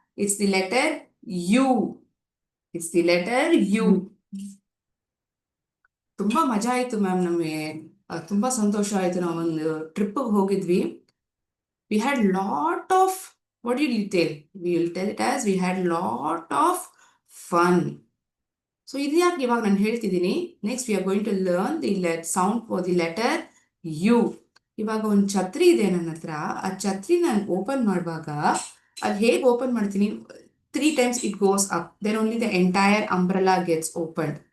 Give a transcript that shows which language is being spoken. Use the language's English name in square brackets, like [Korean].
[English] It's the letter U. It's the letter U. [Kannada] ತುಂಬಾ ಮಜಾ ಆಯ್ತು ಮ್ಯಾಮ್. ನಮಗೆ ತುಂಬಾ ಸಂತೋಷ ಆಯ್ತು. ನಾವೊಂದು ಟ್ರಿಪ್ಗೆ ಹೋಗಿದ್ವಿ. [English] We had lot of, what did you tell? We will tell it as we had lot of fun. [Kannada] So ಇದು ಯಾಕೆ ಇವಾಗ ನಾನು ಹೇಳ್ತಿದ್ದೀನಿ. Next [English] we are going to learn the sound for the letter U. [Kannada] ಇವಾಗ ಒಂದು ಛತ್ರಿ ಇದೆ ನನ್ನ ಹತ್ರ. ಆ ಛತ್ರಿ ನಾನು ಓಪನ್ ಮಾಡುವಾಗ ಅದು ಹೇಗೆ ಓಪನ್ ಮಾಡ್ತೀನಿ? [English] 3 times it goes up. Then only the entire umbrella gets opened.